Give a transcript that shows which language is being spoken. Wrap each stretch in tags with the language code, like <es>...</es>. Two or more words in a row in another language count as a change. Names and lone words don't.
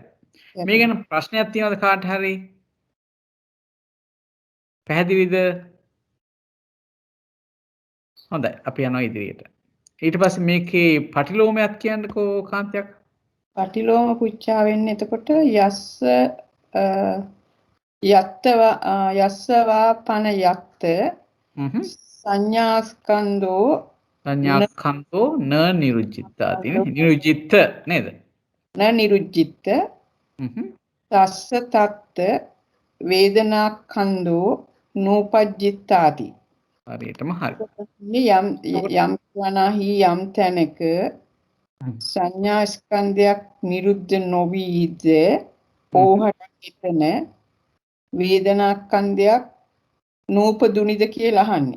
<si>මේ ගැන ප්‍රශ්නයක් තියෙනවද කාට හරි? පැහැදිලිද? හොඳයි. අපි යනවා ඉදිරියට. ඊට පස්සේ මේකේ පටිලෝමයක් කියන්නකෝ කාන්තයක්. පටිලෝම පුච්චා වෙන්නේ එතකොට</si> <pi>යස්සවා පන යත්ත සංඥාස්කන්ධෝ න නිරුජ්ජිත්තාති නිරුජ්ජිත්ත නේද? න නිරුජ්ජිත්ත තස්ස තත්ත වේදනාඛන්ධෝ නූපජ්ජිත්තාති.</pi> <si>හරියටම හරි. යම් වනාහි යම් තැනක සංඥා ස්කන්ධයක් නිරුද්ධ නොවීද ඕහට එතන වේදනා ස්කන්ධයක් නූපදුනිද කියලා අහන්නේ.</si>